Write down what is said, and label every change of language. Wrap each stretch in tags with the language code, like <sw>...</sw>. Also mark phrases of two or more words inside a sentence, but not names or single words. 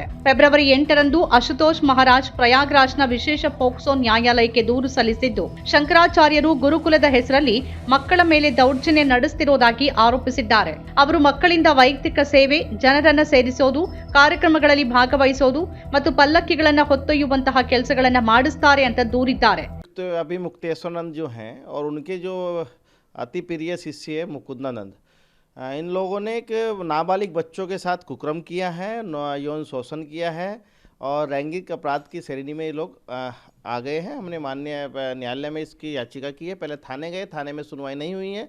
<kn>ಫೆಬ್ರವರಿ 8ರಂದು ಅಶುತೋಷ್ ಮಹಾರಾಜ್ ಪ್ರಯಾಗ್ರಾಜ್ನ ವಿಶೇಷ ಪೋಕ್ಸೋ ನ್ಯಾಯಾಲಯಕ್ಕೆ ದೂರು ಸಲ್ಲಿಸಿದ್ದು, ಶಂಕರಾಚಾರ್ಯರು ಗುರುಕುಲದ ಹೆಸರಲ್ಲಿ ಮಕ್ಕಳ ಮೇಲೆ ದೌರ್ಜನ್ಯ ನಡೆಸುತ್ತಿರುವುದಾಗಿ ಆರೋಪಿಸಿದ್ದಾರೆ. ಅವರು ಮಕ್ಕಳಿಂದ ವೈಯಕ್ತಿಕ ಸೇವೆ, ಜನರನ್ನ ಸೇರಿಸೋದು, ಕಾರ್ಯಕ್ರಮಗಳಲ್ಲಿ ಭಾಗವಹಿಸೋದು ಮತ್ತು ಪಲ್ಲಕ್ಕಿಗಳನ್ನ ಹೊತ್ತೊಯ್ಯುವಂತಹ ಕೆಲಸಗಳನ್ನ ಮಾಡಿಸ್ತಾರೆ ಅಂತ ದೂರಿದ್ದಾರೆ.</kn> <hi>अभिमुक्तेश्वरानंद जो हैं और उनके जो अति प्रिय शिष्य है मुकुंदानंद, इन लोगों ने एक नाबालिग बच्चों के साथ कुकर्म किया है, यौन शोषण किया है और लैंगिक अपराध की श्रेणी में ये लोग आ गए हैं. हमने माननीय न्यायालय में इसकी याचिका की है. पहले थाने गए, थाने में सुनवाई नहीं हुई है.</hi>